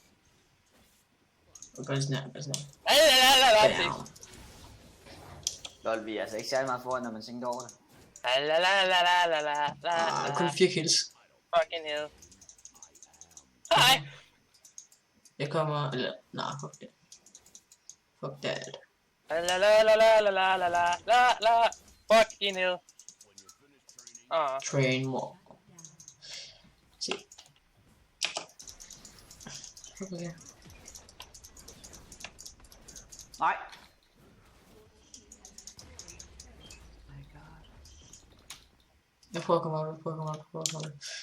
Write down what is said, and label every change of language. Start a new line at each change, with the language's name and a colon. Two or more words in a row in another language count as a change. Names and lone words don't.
Danish: Bare sådan. La. Lol, vi er altså ikke særlig meget foran, når man tænker over det. La. Kun 4 kills.
English: Fucking hell. Hej!
Danish: Jeg kommer... Eller... Nej, fuck det.
English: Fuck that. La. Fucking hell. Train more.
Danish: Se. Okay. Nej. Jeg prøver at komme op.